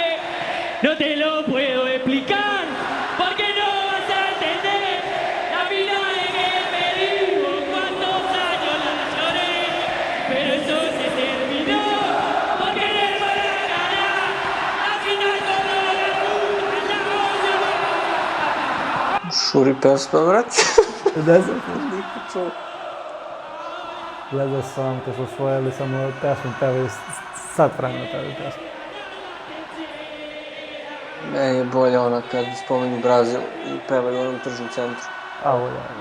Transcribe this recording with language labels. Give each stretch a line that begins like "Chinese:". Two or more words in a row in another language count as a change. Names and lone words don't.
Spanish: No te lo puedo explicar, porque no vas a entender la final en que perdimos, cuántos años la lloré, pero eso se terminó, porque en el Maracaná, la final con los
Serbian: Šuri pesma, vrati. Ne znam, niko čuo. Gledao sam kad su osvojili samo pesmu, pevaju sat vremena pevaju pesmu. Meni je bolje ona kad spomenju Brazil i pevaju u onom tržnom centru.